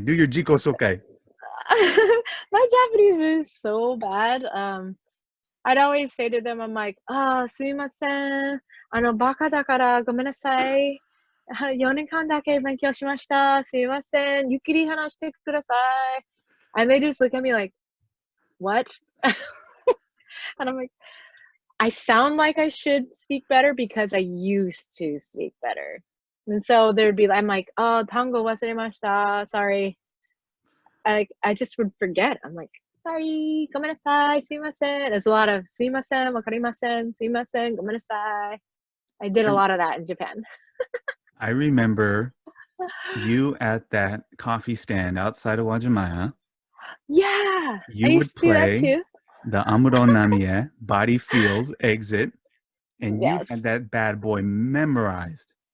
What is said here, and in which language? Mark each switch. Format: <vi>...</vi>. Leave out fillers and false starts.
<en>Do your 自己紹介. My Japanese is so bad. I'd always say to them, I'm like,</en> <ja>すいません。バカだからごめんなさい。4年間だけ勉強しました。すいません。ゆっくり話してください.</ja> <en>And they just look at me like, what? And I'm like, I sound like I should speak better because I used to speak better. And so there'd be, I'm like,</en> <ja>tango wasuremashita.</ja> <en>Sorry. I just would forget. I'm like, sorry,</en> <ja>ごめんなさい, sumimasen.</ja> <en>There's a lot of</en> <ja>すいません, wakarimasen, すいません, ごめんなさい.</ja> <en>I did a lot of that in Japan. I remember you at that coffee stand outside of Wajimaya. Yeah, You I would used to do that play too. the Amuro Namie, Body Feels, Exit, and you Yes. had that bad boy memorized.</en>